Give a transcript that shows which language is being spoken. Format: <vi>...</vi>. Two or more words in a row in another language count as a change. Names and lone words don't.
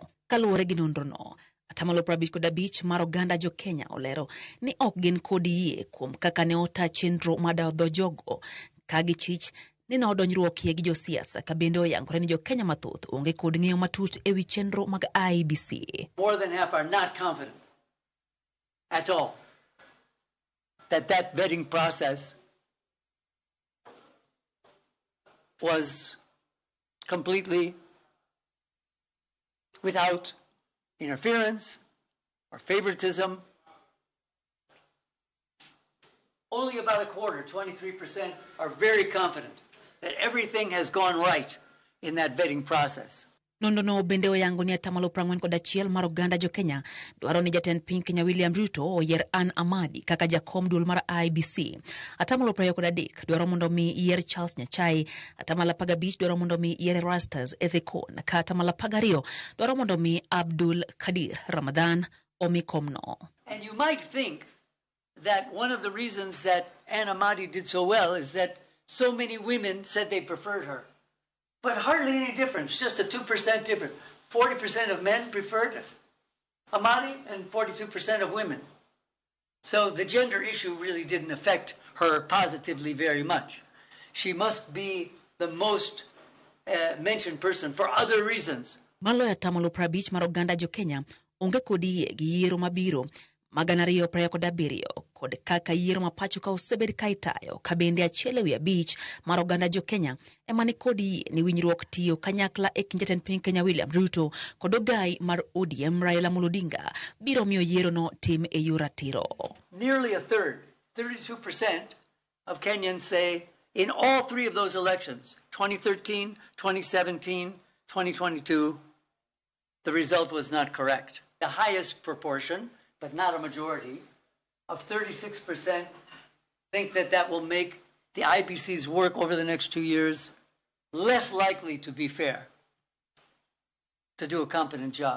<luo>Kaluwore gi nonro no, 55% mar oganda Jokenya olero ni ok gin kod yie kuom kaka ne ota chenro madayo dho jogo, ka gichich ni nodonjruok gi josiasa ka bende oyangore ni Jokenya mathoth onge kod ng'eyo matut ewi chenro mag IEBC.</luo> <en>More than half are not confident at all that vetting process was completely without interference or favoritism. Only about a quarter, 23%, are very confident that everything has gone right in that vetting process.</en> <luo>No bende oyango ni 41% mar oganda Jokenya dwaro ni jatend piny Kenya William Ruto oyier Anne Amadi kaka jakom duol mar IEBC. 23% dwaro mondo mi yier Charles Nyachai, 15% dwaro mondo mi yier Rastas Ethekon, ka 12% dwaro mondo mi Abdul Kadir Ramadan omikomno.</luo> <en>And you might think that one of the reasons that Anne Amadi did so well is that so many women said they preferred her. But hardly any difference, just a 2% difference. 40% of men preferred Amadi and 42% of women. So the gender issue really didn't affect her positively very much. She must be the most mentioned person for other reasons.</en> <luo>Maloyo 50% mar oganda Jokenya onge kod yie gi yiero mabiro ma 2027 kod kaka yiero ma pacho ka osebed ka itayo, ka bende 1/5 mar oganda Jokenya ema ni kod yie ni winjruok tiyo kanyakla e kind jatend piny Kenya William Ruto kod ogai mar ODM Raila Odinga biro miyo yiero no tim e yor ratiro.</luo> <en>Nearly a third, 32% of Kenyans say in all three of those elections, 2013, 2017, 2022, the result was not correct. The highest proportion, but not a majority, of 36% think that that will make the IEBC's work over the next 2 years less likely to be fair, to do a competent job.</en>